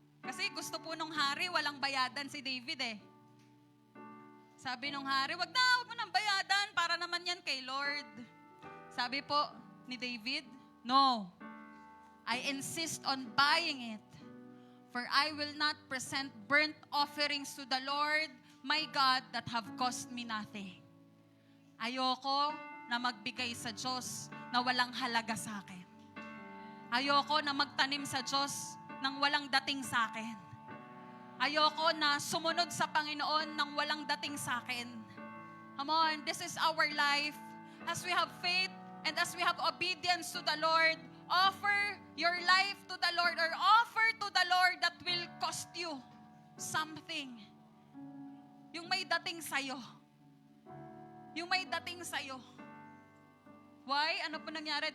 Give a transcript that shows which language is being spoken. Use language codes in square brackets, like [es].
[tl] Kasi gusto po nung hari, walang bayadan si David eh. Sabi nung hari, wag mo nang bayadan, para naman yan kay Lord. Sabi po ni David, no. [en] I insist on buying it, for I will not present burnt offerings to the Lord, my God, that have cost me nothing. [tl] Ayoko na magbigay sa Diyos na walang halaga sa akin. Ayoko na magtanim sa Diyos nang walang dating sa akin. Ayoko na sumunod sa Panginoon nang walang dating sa akin. [en] Come on, this is our life. As we have faith and as we have obedience to the Lord, offer your life to the Lord or offer to the Lord that will cost you something. [tl] Yung may dating sa'yo. Yung may dating sa'yo. Why? Ano po nangyari?